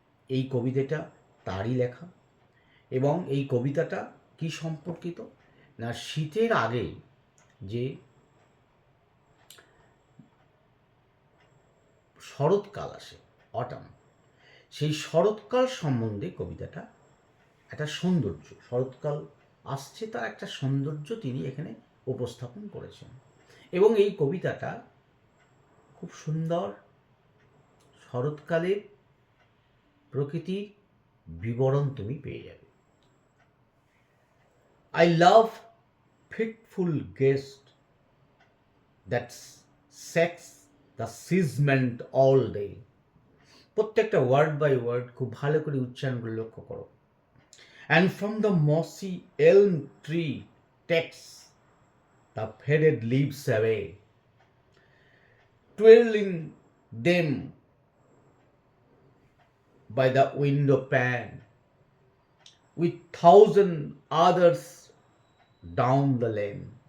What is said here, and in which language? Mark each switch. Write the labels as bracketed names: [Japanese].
[Bangla] এই কবিতাটা তারই লেখা এবং এই কবিতাটা কি সম্পর্কিত না, শীতের আগে যে শরৎকাল আসে, অটাম, সেই শরৎকাল সম্বন্ধে কবিতাটা একটা সৌন্দর্য, শরৎকাল আসছে তার একটা সৌন্দর্য তিনি এখানে উপস্থাপন করেছেন। এবং এই কবিতাটা খুব সুন্দর শরৎকালের প্রকৃতির বিবরণ তুমি পেয়ে যাবে। [English] I love fitful guest that shakes the seasment all day. [Bangla] প্রত্যেকটা ওয়ার্ড বাই ওয়ার্ড খুব ভালো করে উচ্চারণগুলো লক্ষ্য করো। [English] And from the mossy elm tree takes the faded leaves away, twirling them by the window pane, with thousand others down the lane.